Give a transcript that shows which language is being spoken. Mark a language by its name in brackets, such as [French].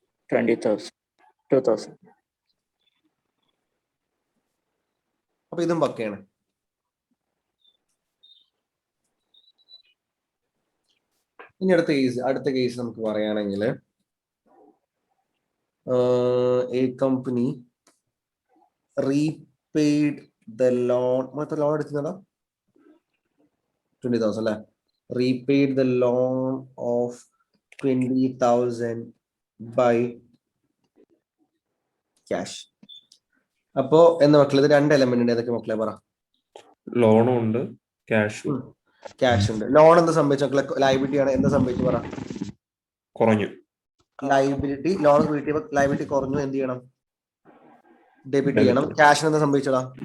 [Malayalam] 20,000. അപ്പൊ ഇതും പക്കയാണ്. ഇനി അടുത്ത കേസ് നമുക്ക് പറയുകയാണെങ്കിൽ [English] A company repaid the loan. [Malayalam] മറ്റേ ലോൺ എടുക്കുന്നതാ 20,000 അല്ലേ? [English] Repaid the loan of 20,000 by cash. [Malayalam] അപ്പോ എന്താ മക്കളെ, ഇത് രണ്ട് എലമെന്റ് ഉണ്ട്. ഏതൊക്കെ മക്കളെ പറ? ലോണും ഉണ്ട്, ക്യാഷും. ക്യാഷ് ഉണ്ട്. ലോൺ എന്താ സംഭവിച്ചു മക്കളെ? ലയബിലിറ്റി ആണ്. എന്താ സംഭവിച്ചു പറ? കുറഞ്ഞു. ലയബിലിറ്റി, ലോൺ കിട്ടിയപ്പോ ലയബിലിറ്റി കുറഞ്ഞു. എന്ത് ചെയ്യണം? ഡെബിറ്റ് ചെയ്യണം. ക്യാഷിന് എന്താ സംഭവിച്ചടാ?